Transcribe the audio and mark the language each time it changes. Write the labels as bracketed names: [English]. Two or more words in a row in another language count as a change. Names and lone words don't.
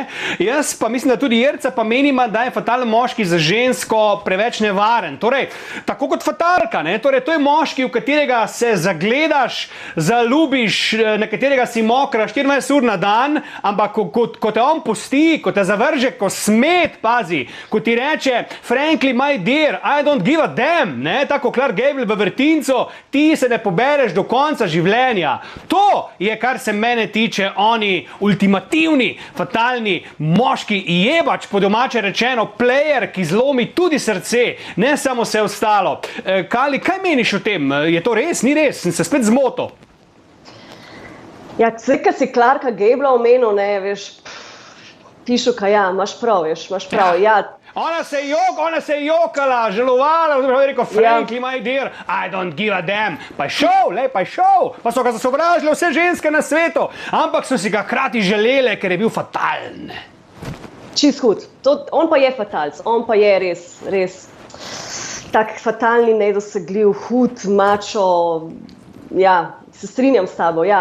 [Slovenian] Jaz pa mislim, da tudi Jerca pa menima, da je fatalni moški za žensko preveč nevaren. Torej, tako kot fatalka, ne? Torej, to je moški, v katerega se zagledaš, zaljubiš, na katerega si mokra 24 ur na dan, ampak ko te on pusti, ko te zavrže, ko smet, pazi, ko ti reče, [English] frankly, my dear, I don't give a damn, [Slovenian] ne? Tako Clark Gable v Vrtincu, ti se ne pobereš do konca življenja. To je, kar se mene tiče, oni ultimativni, fatalni moški jebač, po domače rečeno, player, ki zlomi tudi srce, ne samo se ostalo. Kali, kaj meniš o tem? Je to res? Ni res? Sem se spet zmotil. Ja, kaj si Clarka Gabla omenil, ne, veš, pišuka, ja, imaš prav, ja. Ona se je jokala, žalovala, oziroma je rekel, [English] frankly, my dear, I don't give a damn. [Slovenian] Pa je šel. Pa so ga zasovražile vse ženske na svetu, ampak so si ga hkrati želele, ker je bil fatalen. Čist hud. On pa je fatalc, on pa je res tak fatalni, nedosegljiv, hud, mačo, ja, se strinjam s tabo, ja.